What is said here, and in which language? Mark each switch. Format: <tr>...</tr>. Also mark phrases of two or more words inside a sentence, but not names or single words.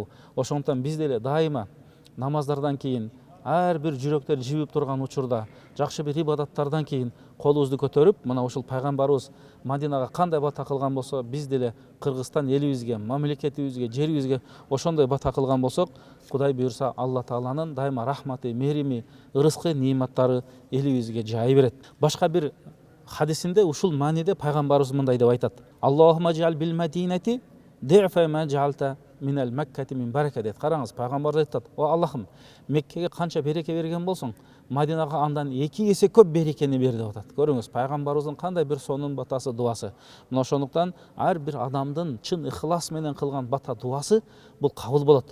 <ky>Ошондуктан биз деле дайыма намаздардан кийин, ар бир жүрөктөр жибип турган учурда, жакшы бир ибадаттардан кийин колубузду көтөрүп, мына ушул пайгамбарыбыз Мадинага кандай бата кылган болсо, биз деле Кыргызстан элибизге, мамлекетибизге, жерибизге ошондой бата кылган болсок, Кудай буйрса Алла Тааланын дайыма рахматы, мерими, ырыскы, неиматтары элибизге жай берет. Башка бир хадисинде ушул мааниде пайгамбарыбыз мындай деп айтат.</ky> <ar>اللهم اجعل بالمدينة ضعفي ما جعلت من المكة من بركة дейт.</ar> <ky>Караңыз, пайгамбар айтат: "О Аллахым, Меккеге канча береке берген болсоң, Мадинага андан 2 эсе көп берекени бер" деп атат. Көрүңүз, пайгамбарыбыздын кандай бир сонун батасы, дуасы. Мына ошондуктан ар бир адамдын чын ихлас менен кылган бата, дуасы бул кабыл болот.</ky>